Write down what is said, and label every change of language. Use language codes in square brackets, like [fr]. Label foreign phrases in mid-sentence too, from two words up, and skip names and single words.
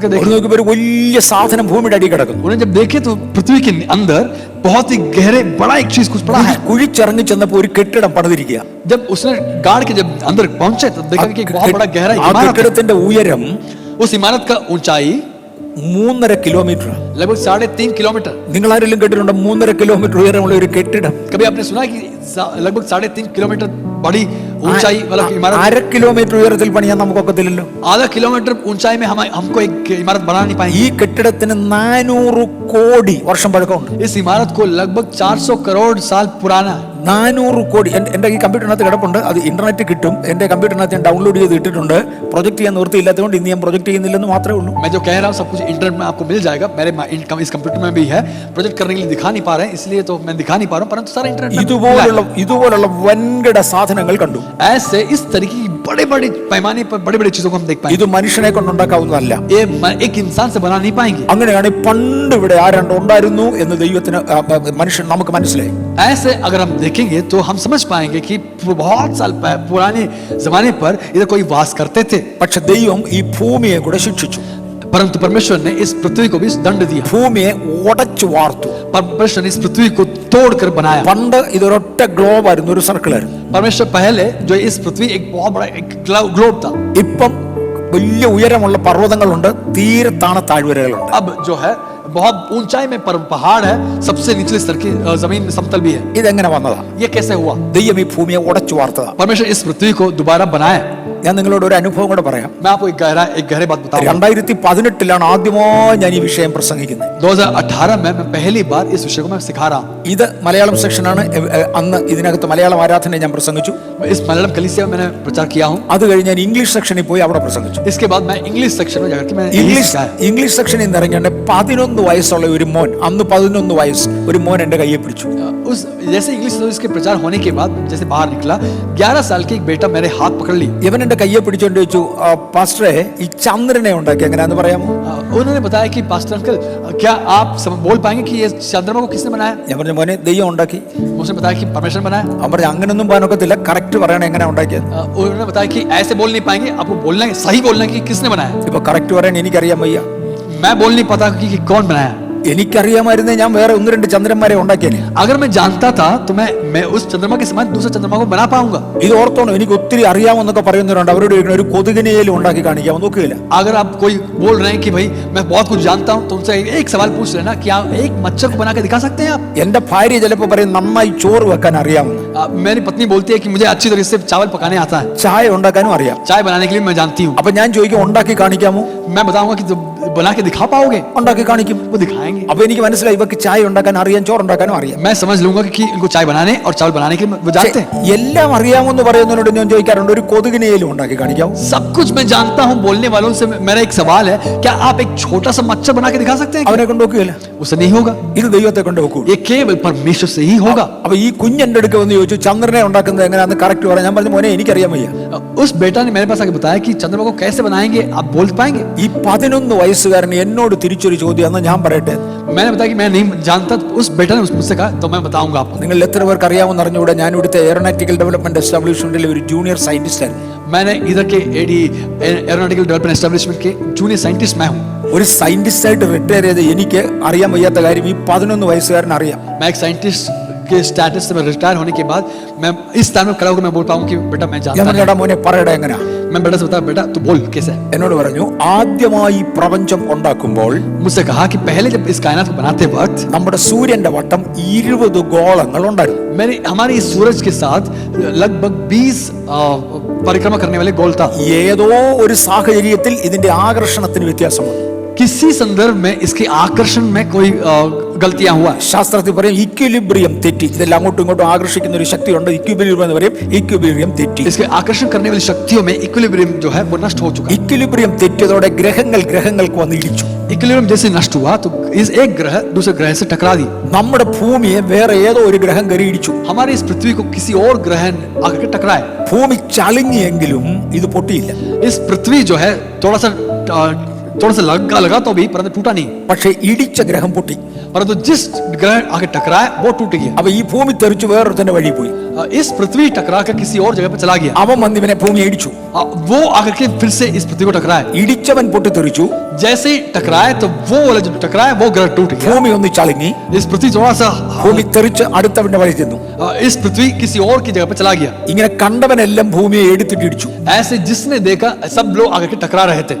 [ml] അവർ [hi] देखा। [ml] നോക്കിയപ്പോൾ ഒരു വലിയ സാധനം ഭൂമിയുടെ അടി കിടക്കുന്നു. [hi] उन्होंने जब देखे तो पृथ्वी के अंदर बहुत ही गहरे बड़ा एक चीज कुछ पड़ा है। [ml] കുഴിച്ചിറങ്ങി ചെന്നപ്പോൾ ഒരു കെട്ടിടം പണിതിരിക്കുക. [hi] जब उसने गाड़ के जब अंदर पहुंचे तो देखा कि एक बहुत बड़ा गहरा [ml] ആ [hi] इमारत है। [ml] കെട്ടിടത്തിന്റെ ഉയരം [hi] उस इमारत का ऊंचाई [ml] 3.5 കിലോമീറ്റർ. [hi] लगभग 3.5 किलोमीटर। [ml] നിങ്ങൾ ആരെങ്കിലും കേട്ടിട്ടുണ്ടോ 3.5 കിലോമീറ്റർ ഉയരമുള്ള ഒരു കെട്ടിടം? [hi] कभी आपने सुना है कि लगभग 3.5 किलोमीटर बड़ी ऊंचाई वाला इमारत? [ml] 1/2 കിലോമീറ്റർ ഉയരത്തിൽ പണിയാൻ നമുക്കൊക്കത്തില്ലല്ലോ. [hi] आधा किलोमीटर ऊंचाई में हमको एक इमारत बना नहीं पाएंगे। [ml] ഈ കെട്ടിടത്തിന് 400 കോടി വർഷം പഴക്കമുണ്ട്. [hi] इस इमारत को लगभग 400 करोड़ साल पुराना है। [ml] 400 കോടി. എൻ്റെ ഈ കമ്പ്യൂട്ടറിനകത്ത് കിടപ്പുണ്ട്. അത് ഇന്റർനെറ്റ് കിട്ടും. എൻ്റെ കമ്പ്യൂട്ടറിനകത്ത് ഞാൻ ഡൗൺലോഡ് ചെയ്ത് ഇട്ടിട്ടുണ്ട്. പ്രൊജക്ട് ചെയ്യാൻ നിവൃത്തിയില്ലാത്തതുകൊണ്ട് ഇന്ന് ഞാൻ പ്രൊജക്ട് ചെയ്യുന്നില്ലെന്ന് മാത്രമേ ഉള്ളൂ. [hi] मैं जो कह रहा हूँ सब कुछ इंटरनेट में आपको मिल जाएगा। मेरे इस कंप्यूटर में भी है। प्रोजेक्ट करने के लिए दिखा नहीं पा रहे हैं इसलिए तो मैं दिखा नहीं पा रहा हूँ, परंतु सारा इंटरनेट में [ml] ഇതുപോലുള്ള വൻകിട സാധനങ്ങൾ കണ്ടു. [hi] ऐसे इस तरीके की बड़े बड़े पैमाने पर बड़े बड़े चीजों को हम देख पाएंगे। [ml] ഇത് മനുഷ്യനെ കൊണ്ടുണ്ടാക്കാവുന്നതല്ല. [hi] ये एक इंसान से बना नहीं पाएंगे। [ml] അങ്ങനെയാണ് പണ്ട് ഇവിടെ ആരണ്ട് ഉണ്ടായിരുന്നു എന്ന് ദൈവത്തിന് മനുഷ്യൻ നമുക്ക് മനസ്സിലായി. [hi] ऐसे अगर हम देखेंगे तो हम समझ पाएंगे कि बहुत साल पुराने जमाने पर इधर कोई वास करते थे। [ml] പക്ഷെ ദൈവം ഈ ഭൂമിയെ കൂടെ ശിക്ഷിച്ചു. [hi] परंतु परमेश्वर ने इस पृथ्वी को भी दंड दिया। [ml] ഭൂമിയെ ഉടച്ചു വാർത്തു. [hi] परमेश्वर ने इस पृथ्वी को तोड़कर बनाया। [ml] പണ്ട് ഇതൊരൊറ്റ ഗ്ലോബ് ആയിരുന്നു, ഒരു സർക്കിൾ ആയിരുന്നു. [hi] परमेश्वर पहले जो इस पृथ्वी एक बहुत बड़ा एक ग्लोब था। [ml] ഇപ്പം വലിയ ഉയരമുള്ള പർവ്വതങ്ങളുണ്ട്, തീരത്താണ് താഴ്വരകളുണ്ട്. [hi] अब जो है बहुत ऊंचाई में पहाड़ है, सबसे निचले स्तर की जमीन समतल भी है। [ml] ഇതെങ്ങനെ വന്നതാ? [hi] ये कैसे हुआ? [ml] ദൈവം ഈ ഭൂമിയെ ഉടച്ചു വാർത്തതാ. [hi] परमेश्वर इस पृथ्वी को दोबारा बनाया। [ml] ഞാൻ നിങ്ങളോട് ഒരു അനുഭവം കൂടെ പറയാം. [hi] मैं आपको एक गहरे बात बताऊंगा। [ml] 2018 ആദ്യമായി ഞാൻ ഈ വിഷയം പ്രസംഗിക്കുന്നത്. [hi] 2018 में मैं पहली बार इस विषय को मैं सिखा रहा हूँ। [ml] ഇത് മലയാളം സെക്ഷനാണ്. അന്ന് ഇതിനകത്ത് മലയാളം ആരാധന ഞാൻ പ്രസംഗിച്ചു. [hi] इस मलयालम कलीसिया में मैंने प्रचार किया हूँ। [ml] അത് കഴിഞ്ഞ് ഞാൻ [en] English section [ml] പോയി അവിടെ പ്രസംഗിച്ചു. [hi] इसके बाद मैं [en] English section [hi] में जाकर के मैंने [en] English section [ml] നിന്ന് ഇറങ്ങിയിട്ട് 11 വയസ്സുള്ള ഒരു മോൻ, അന്ന് 11 വയസ്സ് ഒരു മോൻ എന്റെ കയ്യെ പിടിച്ചു. [hi] उस जैसे [en] English service [hi] के प्रचार होने के बाद जैसे बाहर निकला, 11 साल के एक बेटा मेरे हाथ पकड़ ली। [ml] ഇവൻ എന്റെ കയ്യെ പിടിച്ചോണ്ട് ചോദിച്ചു, പാസ്റ്ററെ ഈ ചന്ദ്രനെ ഉണ്ടാക്കി എങ്ങനെയാന്ന് പറയാമോ? [hi] उन्होंने बताया कि [en] pastor uncle [hi] क्या आप बोल पाएंगे कि ये चंद्रमा को किसने बनाया? [ml] ഞാൻ പറഞ്ഞു, മോനെ ദൈവം ഉണ്ടാക്കി. [hi] उसने बताया कि परमेश्वर बनाया। [ml] അവൻ പറഞ്ഞു, അങ്ങനൊന്നും പറയാനൊക്കത്തില്ല, കറക്റ്റ് പറയണേ എങ്ങനെ ഉണ്ടാക്കിയത്. [hi] उन्होंने बताया कि ऐसे बोल नहीं पाएंगे, आपको बोलना है, सही बोलना है कि किसने बनाया। [ml] ഇപ്പൊ കറക്റ്റ് പറയാൻ എനിക്കറിയാൻ വയ്യ. [hi] मैं बोल नहीं पाता कि कौन बनाया। [ml] എനിക്കറിയാമായിരുന്നേ ഞാൻ വേറെ 1-2 ചന്ദ്രന്മാരെ ഉണ്ടാക്കിയേനെ. [hi] अगर मैं जानता था तो मैं उस चंद्रमा के समान दूसरे चंद्रमा को बना पाऊंगा। [ml] ഇത് ഓർത്തോണം, എനിക്ക് ഒത്തിരി അറിയാമെന്നൊക്കെ പറയുന്നവരുണ്ട്. അവരോട് ഒരു കൊതുകിനെയും ഉണ്ടാക്കി കാണിക്കാമെന്ന് നോക്കില്ല. [hi] अगर आप कोई बोल रहे हैं कि भाई मैं बहुत कुछ जानता हूं तो उनसे एक सवाल पूछ लेना, क्या एक मच्छर को बना के दिखा सकते हैं आप? [ml] എന്റെ ഭാര്യ ചിലപ്പോ പറയും നന്നായി ചോറ് വെക്കാൻ അറിയാമെന്ന്. [hi] मेरी पत्नी बोलती है कि मुझे अच्छी तरीके से चावल पकाने आता है, [ml] ചായ ഉണ്ടാക്കാനും അറിയാം. [hi] चाय बनाने के लिए मैं जानती हूँ। [ml] അപ്പൊ ഞാൻ ചോദിക്കും, ഉണ്ടാക്കി കാണിക്കാമോ? [hi] मैं बताऊंगा कि बना के दिखा पाओगे? [ml] ഉണ്ടാക്കി കാണിക്കും. [hi] वो दिखाएंगे। [ml] അപ്പൊ എനിക്ക് മനസ്സിലായി ഇവർക്ക് ചായ ഉണ്ടാക്കാൻ അറിയാം, ചോറുണ്ടാക്കാനും അറിയാം. [hi] मैं समझ लूंगा कि इनको चाय बनाने और चावल बनाने के लिए वो जानते हैं। [ml] എല്ലാം അറിയാമെന്ന് പറയുന്നതിനോട് ഞാൻ ചോദിക്കാറുണ്ട്, ഒരു കൊതുകിനെയും ഉണ്ടാക്കി കാണിക്കാവും? [hi] सब कुछ मैं जानता हूं बोलने वालों से मेरा एक सवाल है, क्या आप एक छोटा सा मच्छर बना के दिखा सकते हैं? [ml] അവനെ കൊണ്ട് നോക്കുകയില്ല. [hi] उससे नहीं होगा, [ml] ഇത് ദൈവത്തെ കൊണ്ട് നോക്കൂ. [hi] ये केवल परमेश्वर से ही होगा। [ml] അപ്പൊ ഈ കുഞ്ഞെന്റെ അടുക്ക വന്ന് ചോദിച്ചു ചന്ദ്രനെ ഉണ്ടാക്കുന്നത് എങ്ങനെയാന്ന് കറക്റ്റ് പറയാം. ഞാൻ പറഞ്ഞു മോനെ എനിക്കറിയാൻ വയ്യ. [hi] उस बेटा ने मेरे पास आके बताया कि चंद्रमा को कैसे बनाएंगे, आप बोल पाएंगे? [ml] ഈ 11 വയസ്സുകാരൻ എന്നോട് തിരിച്ചൊരു ചോദ്യം എന്നാ ഞാൻ പറയട്ടെ. [hi] मैंने बताया कि मैं नहीं जानता, तो उस बेटा ने मुझसे कहा तो मैं बताऊंगा आपको। [ml] നിങ്ങൾ എത്ര പേർക്ക് അറിയാമെന്ന് അറിഞ്ഞുകൂടെ, ഞാൻ ഇവിടുത്തെ എയറോനോട്ടിക്കൽ ഡെവലപ്മെന്റ് എസ്റ്റാബ്ലിഷ്മെന്റിലെ ഒരു [en] junior scientist [ml] ആണ്. [hi] मैंने इधर के एरोनॉटिकल डेवलपमेंट एस्टेब्लिशमेंट के [en] junior scientist [hi] मैं हूँ। [ml] ഒരു സയന്റിസ്റ്റ് ആയിട്ട് റിട്ടയർ ചെയ്ത് എനിക്ക് അറിയാൻ വയ്യാത്ത കാര്യം ഈ 11 വയസ്സുകാരൻ അറിയാം. [hi] मैं एक साइंटिस्ट के स्टेटस से रिटायर होने के बाद मैं इस स्थान में खड़ा होकर मैं बोल पाऊँ कि बेटा मैं जानता हूँ। [ml] ഞാൻ മോനെ പറയടാ എങ്ങനെയാ? [hi] मैं बेटा से बताया बेटा तू बोल कैसे है? [ml] എന്നോട് പറഞ്ഞു ആദ്യമായി പ്രപഞ്ചം ഉണ്ടാക്കുമ്പോൾ [hi] मुझसे कहा कि पहले जब इस कायनात को बनाते वक्त [ml] നമ്മുടെ സൂര്യന്റെ വട്ടം 20 ഗോളങ്ങൾ ഉണ്ടായിരുന്നു. [hi] हमारे इस सूरज के साथ लगभग 20 परिक्रमा करने वाले गोल था। [ml] ഏതോ ഒരു സാഹചര്യത്തിൽ ഇതിന്റെ ആകർഷണത്തിന് വ്യത്യാസം വന്നു. [hi] किसी संदर्भ में इसके आकर्षण में कोई गलतियां हुआ। [ml] ശാസ്ത്രത്തിൽ പറയും ഇക്വിലിബ്രിയം തെറ്റി. ഇതെല്ലാം അങ്ങോട്ടും ഇങ്ങോട്ടും ആകർഷിക്കുന്ന ഒരു ശക്തിയുണ്ട്, ഇക്വിലിബ്രിയം എന്ന് പറയും. ഇക്വിലിബ്രിയം തെറ്റി. [hi] इसके आकर्षण करने वाली शक्तियों में इक्विलिब्रियम जो है वो नष्ट हो चुका है। [ml] ഇക്വിലിബ്രിയം തെറ്റിയതോടെ ഗ്രഹങ്ങൾക്ക് വന്ന് ഇടിച്ചു. [hi] इक्विलिब्रियम जैसे नष्ट हुआ तो इस एक ग्रह दूसरे ग्रह से टकरा दी। [ml] നമ്മുടെ ഭൂമിയെ വേറെ ഏതോ ഒരു ഗ്രഹം കയറി ഇടിച്ചു. [hi] हमारे इस पृथ्वी को किसी और ग्रह ने आकर के टकराए। [ml] ഭൂമി ചളിങ്ങിയെങ്കിലും ഇത് പൊട്ടിയില്ല. [hi] इस पृथ्वी जो है थोड़ा सा लगा तो भी, परंतु टूटा नहीं। [ml] പക്ഷേ ഇടിച്ച ഗ്രഹം പൊട്ടി. [hi] परंतु जिस ग्रह आके टकराया वो टूट गया। [ml] അപ്പൊ ഈ ഭൂമി തെറിച്ച് വേറൊരുത്തന്റെ വഴി പോയി. [hi] इस पृथ्वी टकरा कर किसी और जगह पर चला गया। [ml] അവൻ വന്ന് ഇവനെ ഭൂമി ഇടിച്ചു. [hi] वो आकर के फिर से इस पृथ्वी को टकराया। [ml] ഇടിച്ചവൻ പൊട്ടിത്തെറിച്ചു. [hi] जैसे ही टकराया तो वो वाला जो टकराया वो ग्रह टूट गया। [ml] ഭൂമി ഒന്ന് ചളുങ്ങി. [hi] इस पृथ्वी थोड़ा सा [ml] ഭൂമി തെറിച്ച് അടുത്തവന്റെ വഴി ചെന്നു. [hi] इस पृथ्वी किसी और की जगह पर चला गया। [ml] ഇങ്ങനെ കണ്ടവനെല്ലാം ഭൂമിയെ എടുത്തിട്ട് ഇടിച്ചു. [hi] ऐसे जिसने देखा सब लोग आकर के टकरा रहे थे।